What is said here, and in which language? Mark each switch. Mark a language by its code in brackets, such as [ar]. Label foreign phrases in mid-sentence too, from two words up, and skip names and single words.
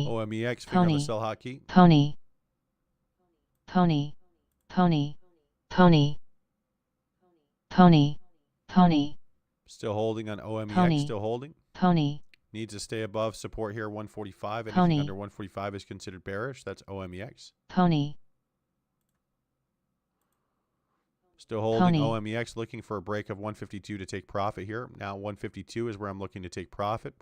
[en] OMEX, finger on the sell hotkey. Pony. Pony. Pony. Pony. Pony. Pony. Still holding on OMEX, Pony. still holding. Pony. Needs to stay above support here, 145. Anything Pony. under 145 is considered bearish. That's OMEX. Pony. Still holding Pony. OMEX, looking for a break of 152 to take profit here. Now 152 is where I'm looking to take profit.